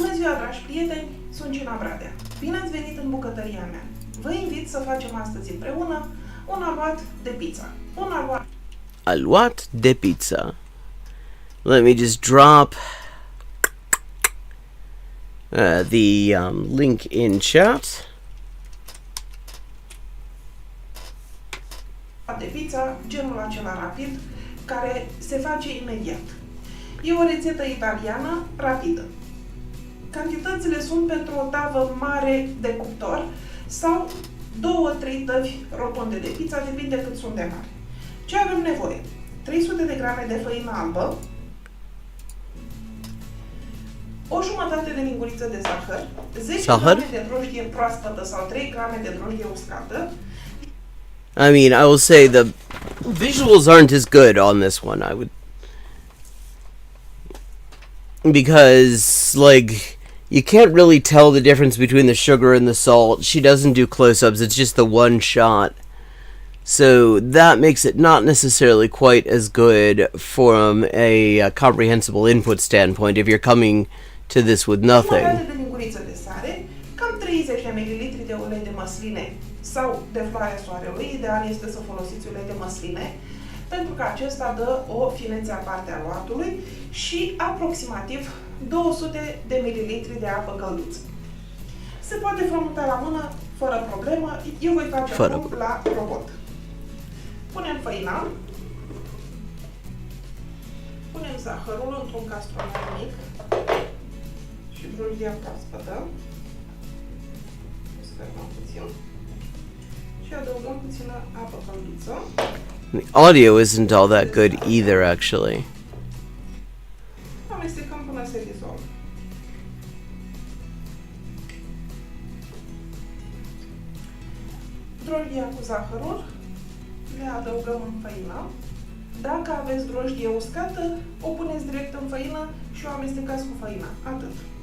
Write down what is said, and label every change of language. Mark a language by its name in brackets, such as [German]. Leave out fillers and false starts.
[Romanian] Bună ziua, dragi prieteni! Sunt Gina Bradea. Bine ați venit în bucătăria mea. Vă invit să facem astăzi împreună un aluat de pizza. Un aluat de pizza. [English] Let me just drop the link in chat. [Romanian] de pizza, genul acela rapid, care se face imediat. E o rețetă italiană rapidă. Cantitățile sunt pentru o tavă mare de cuptor sau 2-3 tăvi rotunde de pizza, depinde cât sunt de mari. Ce avem nevoie? 300 de grame de făină albă, o jumătate de linguriță de zahăr, 10 grame de drojdie proaspătă sau 3 grame de drojdie uscată. [English] I mean, I will say the visuals aren't as good on this one. I would, because like you can't really tell the difference between the sugar and the salt. She doesn't do close-ups. It's just the one shot. So that makes it not necessarily quite as good from a comprehensible input standpoint if you're coming to this with nothing. [Romanian] Jumătate de linguriță de sare, cam 30 de ml de ulei de măsline sau de floarea soarelui. Ideal este să folosiți ulei de măsline, pentru că acesta dă o finețe aparte a luatului, și aproximativ 200 de ml de apă călduță. Se poate frământa la mână fără problemă. Eu voi face acum la robot. Punem făina, punem zahărul într-un castronar mic și drojdia proaspătă. Sperăm puțin și adăugăm puțină apă călduță. [English] The audio isn't all that good either, actually. [Romanian] Amestecăm până se dizolvă. Drojdia cu zahărul le adăugăm în făină. Dacă aveți drojdie uscată, o puneți direct în făină și o amestecați cu făina. Atât.